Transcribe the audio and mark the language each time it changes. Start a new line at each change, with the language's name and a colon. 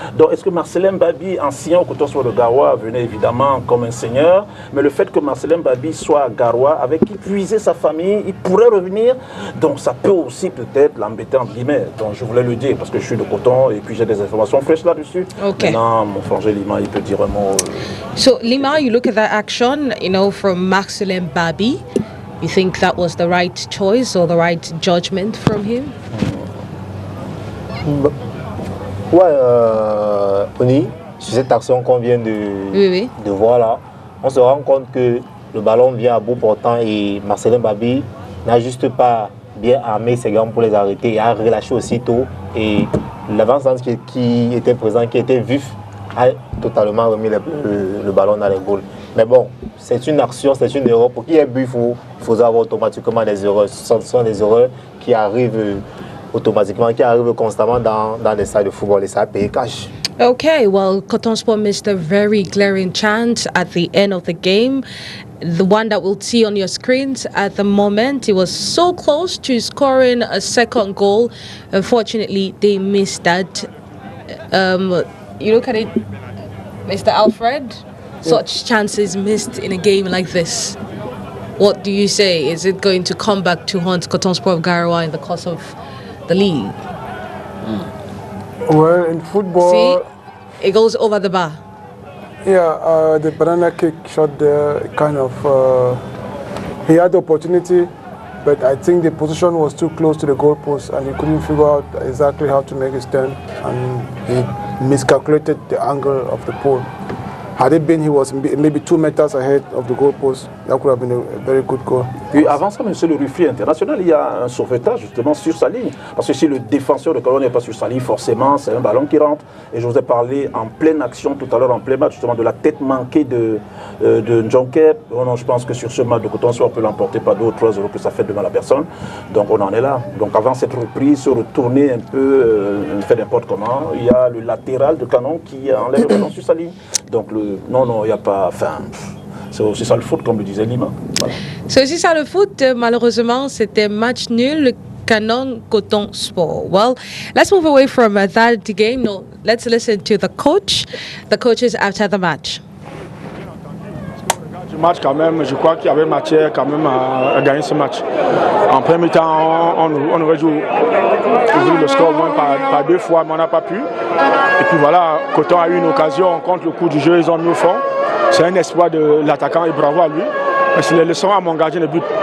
French: Donc est-ce que Marcelin Babi, ancien au Coton Sport de Garoua, venait évidemment comme un seigneur, mais le fait que Marcelin Babi soit à Garoua, avec qui puiser sa famille, il pourrait revenir. Donc ça peut aussi peut-être l'embêter entre guillemets. Donc je voulais le dire parce que je suis de Coton et puis j'ai des informations fraîches là-dessus.
English: Okay.
French: Maintenant, mon frangé Lima, il peut dire un mot.
English: So Lima, you look at that action, you know, from Marcelin Babi. You think that was the right choice or the right judgment from him?
French: Ouais, Oni, sur cette action qu'on vient de voir là, on se rend compte que le ballon vient à bout portant et Marcelin Babi n'a juste pas bien armé ses gants pour les arrêter et a relâché aussitôt. Et l'avant-centre qui était présent, qui était vif, a totalement remis le ballon dans les goals. Mais bon, c'est une action, c'est une erreur. Pour qu'il y ait but, il faut avoir automatiquement des erreurs. Ce sont des erreurs qui arrivent automatiquement, qui arrivent constamment dans les salles de football et ça paye cash.
English: Okay, well, Cotton Sport missed a very glaring chance at the end of the game. The one that we'll see on your screens at the moment, it was so close to scoring a second goal. Unfortunately, they missed that. You look at it, Mr. Alfred, such chances missed in a game like this. What do you say? Is it going to come back to haunt Cotton Sport of Garawa in the course of the league? Well, in football... See, it goes over the bar. Yeah, the banana kick shot there, kind of... he had the opportunity, but I think the position was too close to the goalpost and he couldn't figure out exactly how to make a stand, and he miscalculated the angle of the pole. Had it been, he was maybe 2 meters ahead of the goalpost. That could have been a very good goal.
French: Puis avant ça, monsieur le referee international, il y a un sauvetage justement sur sa ligne. Parce que si le défenseur de Colombe n'est pas sur sa ligne, forcément, c'est un ballon qui rentre. Et je vous ai parlé en pleine action tout à l'heure, en plein match, justement, de la tête manquée de Janvier. Oh non, je pense que sur ce match de Coton, on peut l'emporter pas 2 ou 3 euros, que ça fait de mal à personne. Donc on en est là. Donc avant cette reprise, se retourner un peu, fait n'importe comment, il y a le latéral de Canon qui enlève le ballon sur sa ligne. Donc non, il n'y a pas... Enfin, c'est aussi ça le foot, comme le disait Lima. Voilà. C'est aussi ça le foot. Malheureusement, c'était match nul. Canon Coton Sport.
English: Well, let's move away from that game. No, let's listen to the coach. The coaches after the match.
French: Du match quand même, je crois qu'il y avait matière quand même à gagner ce match. En premier temps, on aurait dû ouvrir le score au moins par 2 fois, mais on n'a pas pu. Et puis voilà, Coton a eu une occasion contre le coup du jeu, ils ont mis au fond. C'est un espoir de l'attaquant et bravo à lui. Mais c'est les leçons à mon gardien de but.